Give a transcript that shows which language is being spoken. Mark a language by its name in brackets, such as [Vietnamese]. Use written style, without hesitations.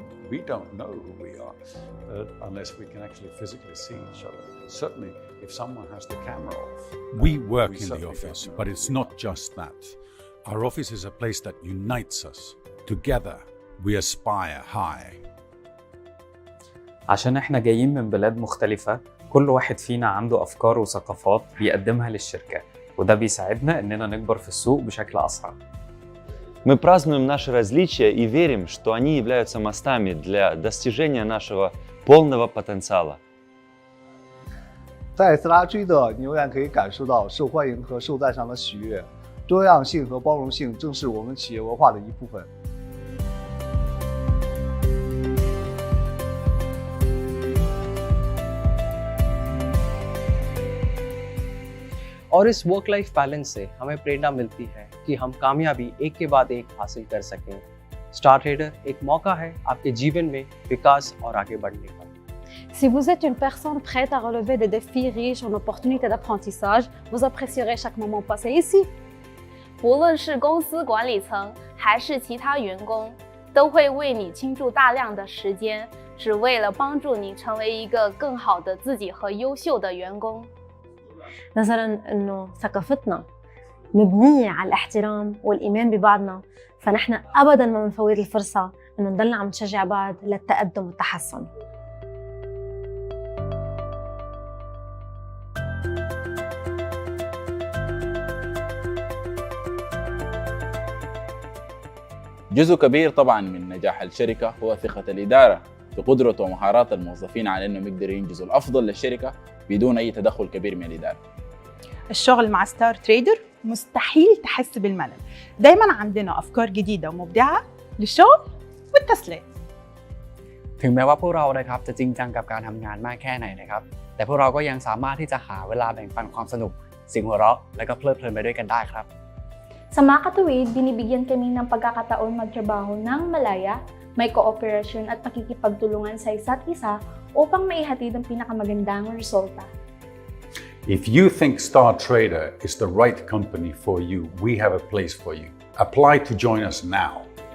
[English] We don't know who we are unless we can actually physically see each other. Certainly, if someone has the camera off. We work in the office, but it's not just that. Our office is a place that unites us. Together, we aspire high. [Arabic] عشان احنا جايين من بلاد مختلفة، كل واحد فينا عنده أفكار وثقافات بيقدمها للشركة، وده بيساعدنا إننا نكبر في السوق بشكل أسرع. [Russian] Мы празднуем наши различия и верим, что они являются мостами для достижения нашего полного потенциала. [Chinese] 在STARTRADER，你永远可以感受到受欢迎和受赞赏的喜悦。多样性和包容性正是我们企业文化的一部分。 [Hindi] और इस work life balance से हमें प्रेरणा मिलती है कि हम कामयाबी एक के बाद एक हासिल कर सकें। स्टारट्रेडर एक मौका है आपके जीवन में विकास और आगे बढ़ने का। [French] Si vous êtes une personne prête à relever des défis riches en opportunités d'apprentissage, vous apprécierez chaque moment passé ici. [Chinese] 无论是公司管理层还是其他员工，都会为你倾注大量的时间，只为了帮助你成为一个更好的自己和优秀的员工。 [Arabic] نظراً إنه ثقافتنا مبنية على الاحترام والإيمان ببعضنا، فنحن أبداً ما بنفوت الفرصة إنه نضلنا عم نشجع بعض للتقدم والتحسن. جزء كبير طبعاً من نجاح الشركة هو ثقة الإدارة في قدرة ومهارات الموظفين على أنهم يقدروا ينجزوا الأفضل للشركة بدون أي تدخل كبير من الإدارة. الشغل مع ستار تريدر مستحيل تحس بالملل، دايما عندنا أفكار جديدة ومبدعة للشغل والتسلية. [Thai] ถึงแม้ว่าพวกเรานะครับจะจริงจังกับการทำงานมากแค่ไหนนะครับแต่พวกเราก็ยังสามารถที่จะหาเวลาแบ่งปันความสนุกเสียงหัวเราะและก็เพลิดเพลินไปด้วยกันได้ครับ [Filipino] Sa mga katuwid, binibigyan kami ng pagkakataon magtrabaho ng malaya, may kooperasyon at pakikipagtulungan sa isa't isa upang maihatid ang pinakamagandang resulta. [English] If you think STARTRADER is the right company for you, we have a place for you. Apply to join us now.